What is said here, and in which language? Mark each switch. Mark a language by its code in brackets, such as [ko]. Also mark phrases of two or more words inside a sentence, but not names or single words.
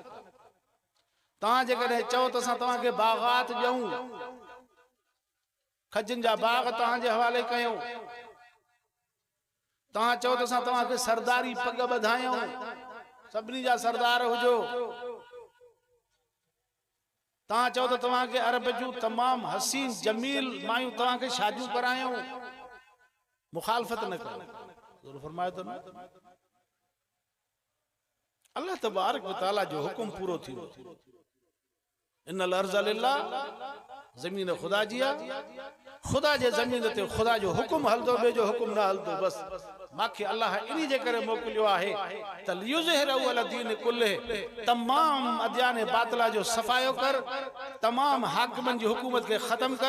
[sd] तव्हां जेकॾहिं चओ त असां तव्हांखे बाग़ात ॾियूं, खजनि जा बाग तव्हांजे हवाले कयूं, तव्हां चओ त असां तव्हांखे सरदारी पग ॿधायूं, सभिनी जा सरदार हुजो, तव्हां चओ त तव्हांखे अरब जूं तमाम हसीन जमील मायूं तव्हांखे शादियूं करायूं, मुखालफ़त न कर। फरमाए तो न अल्लाह तबारक व तआला जो हुक्म पूरो थी वियो। [ar] إن الأرض لله, [sd] ज़मीन खुदा जी आहे, खुदा जे ज़मीन ते खुदा जो हुक्म हलंदो, ॿिए जो हुक्म न हलंदो। बसि मांखे अल्लाह इन्ही जे करे मोकिलियो आहे त [ar] ليظهره على الدين كله, [sd] तमाम अदयान बातिला जो सफ़ायो कर, तमाम हाकिमनि जी हुकूमत खे ख़त्म कर।